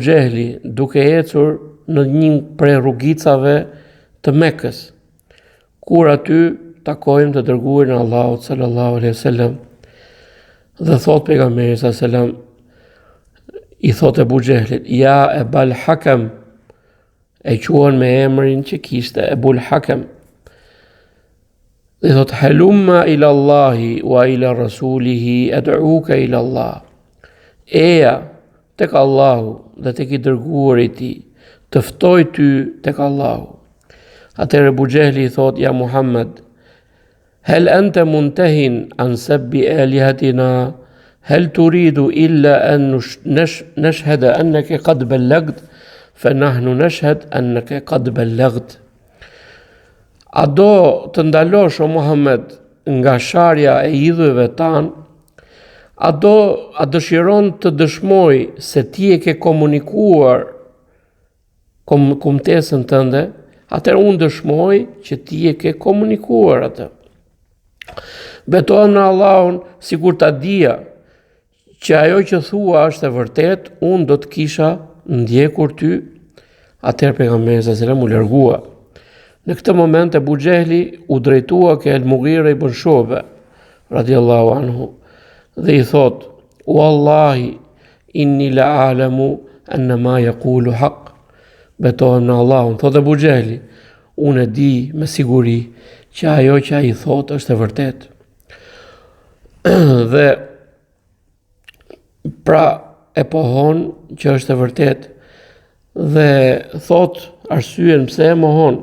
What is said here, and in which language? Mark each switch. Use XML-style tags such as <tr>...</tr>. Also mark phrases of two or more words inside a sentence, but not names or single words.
<sq>Xehli duke ecur në një prej rrugicave të Mekës, kur aty takojmë të dërguarin e Allahut</sq> <ar>صلى الله عليه وسلم,</ar> <sq>dhe thot pejgamberi</sq> <ar>صلى الله عليه وسلم,</ar> <sq>i thot Ebu Xehlit, ja Ebul Hakam, e quan me emrin që kishte, Ebul Hakam, dhe thot,</sq> <ar>هلم إلى الله وإلى رسوله أدعوك إلى الله.</ar> <sq>Eja tek Allahu dhe tek i dërguari i tij, të ftoj ty tek Allahu. Atëherë Ebu Xehli i thot,</sq> <ar>يا محمد هل أنت منته عن سب آلهتنا هل تريد إلا أن نشهد أنك قد بلغت فنحن نشهد أنك قد بلغت.</ar> <sq>A do të ndalosh o Muhammed nga sharja e idhujve tan? A dëshiron të dëshmoj se ti e ke komunikuar kumtesën tënde? Atëherë unë dëshmoj që ti e ke komunikuar atë. Betohem në Allahun sikur ta dija që ajo që thua është e vërtet, unë do të kisha ndjekur ty. Atëherë pejgamberi</sq> <ar>صلى الله عليه وسلم</ar> <sq>u largua. Në këtë moment Ebu Xehli u drejtua ke Al-Mughira ibn Shu'ba</sq> <ar>رضي الله عنه</ar> <sq>dhe i thot:</sq> <ar>"والله إني لأعلم أن ما يقول حق."</ar> <sq>Betohem në Allahun, thot Ebu Xehli, unë e di me siguri që ajo që ai thot është e vërtet. Dhe pra e pohon që është e vërtet dhe thot arsyen pse e mohon.</sq>